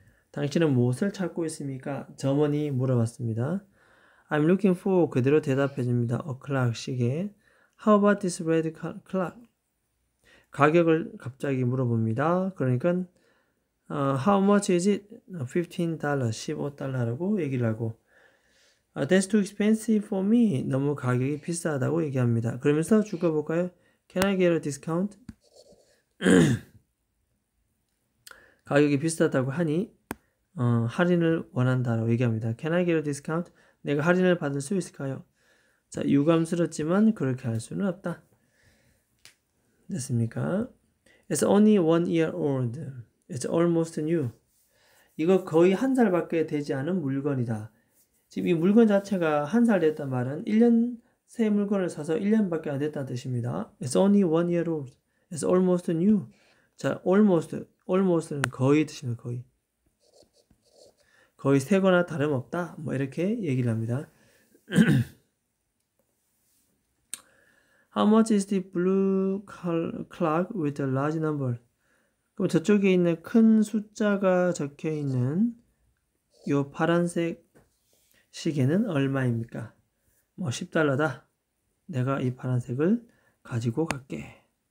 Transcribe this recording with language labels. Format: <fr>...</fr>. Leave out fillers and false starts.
<ko>당신은 무엇을 찾고 있습니까? 점원이 물어봤습니다.</ko> <en>I'm looking for</en> <ko>그대로 대답해 줍니다.</ko> <en>A clock 시계. How about this red clock?</en> <ko>가격을 갑자기 물어봅니다. 그러니까</ko> <en>how much is it? $15,</en> <ko>$15라고 얘기를 하고</ko> <en>That's too expensive for me.</en> <ko>너무 가격이 비싸다고 얘기합니다. 그러면서 죽어볼까요?</ko> <en>Can I get a discount?</en> <ko>가격이 비싸다고 하니 할인을 원한다라고 얘기합니다.</ko> <en>Can I get a discount?</en> <ko>내가 할인을 받을 수 있을까요? 자, 유감스럽지만 그렇게 할 수는 없다. 됐습니까?</ko> <en>It's only 1 year old. It's almost new.</en> <ko>이거 거의 한 살밖에 되지 않은 물건이다. 지금 이 물건 자체가 한 살 됐단 말은 1년 새 물건을 사서 1년밖에 안 됐다는 뜻입니다.</ko> <en>It's only 1 year old. It's almost new.</en> <ko>자, almost는 거의 뜻입니다. 거의 새거나 다름없다. 뭐 이렇게 얘기를 합니다.</ko> <en>How much is the blue clock with a large number?</en> <ko>그럼 저쪽에 있는 큰 숫자가 적혀 있는 이 파란색 시계는 얼마입니까? 뭐 $10다. 내가 이 파란색을 가지고 갈게.</ko>